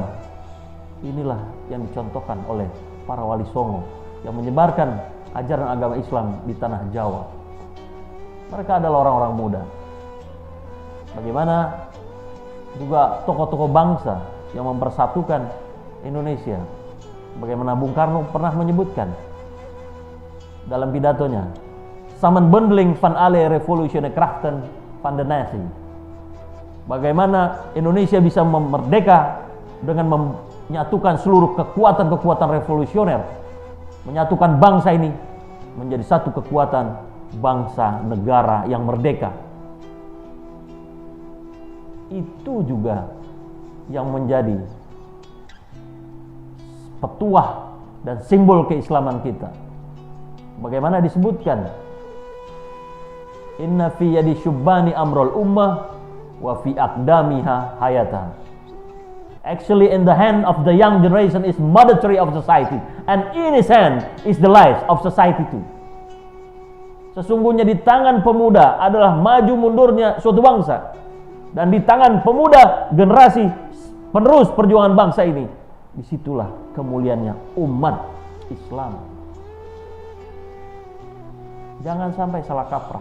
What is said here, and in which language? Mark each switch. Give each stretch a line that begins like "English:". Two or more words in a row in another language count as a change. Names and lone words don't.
Indonesian: Inilah yang dicontohkan oleh para Wali Songo yang menyebarkan ajaran agama Islam di tanah Jawa. Mereka adalah orang-orang muda. Bagaimana juga tokoh-tokoh bangsa yang mempersatukan Indonesia. Bagaimana Bung Karno pernah menyebutkan dalam pidatonya,
Dutch: "Samenbundeling van alle revolutionaire krachten van de natie."
Indonesian: Bagaimana Indonesia bisa merdeka dengan menyatukan seluruh kekuatan-kekuatan revolusioner, menyatukan bangsa ini menjadi satu kekuatan bangsa negara yang merdeka. Itu juga yang menjadi petuah dan simbol keislaman kita. Bagaimana disebutkan,
Arabic: "إن في يد الشبان أمر الأمة و في أقدامها حياتها."
English: Actually, in the hand of the young generation is mother tree of society, and in his hand is the life of society too.
Indonesian: Sesungguhnya di tangan pemuda adalah maju mundurnya suatu bangsa, dan di tangan pemuda generasi penerus perjuangan bangsa ini, disitulah kemuliaannya umat Islam. Jangan sampai salah kaprah.